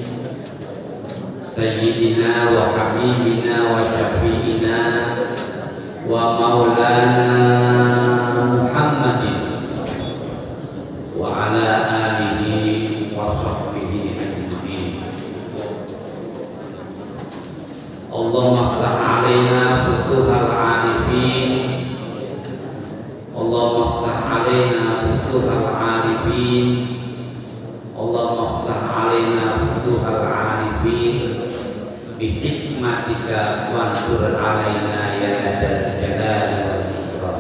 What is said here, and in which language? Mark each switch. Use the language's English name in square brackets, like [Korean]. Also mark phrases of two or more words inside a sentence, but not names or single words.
[Arabic] سيدنا وحبيبنا وشفيعنا ومولانا محمد وعلى آله وصحبه أجمعين. اللهم افتح علينا فتوح العارفين اللهم افتح علينا فتوح العارفين اللهم افتح علينا فتوح العارفين بحكمتك وانصر علينا يا ذا الجلال والإكرام.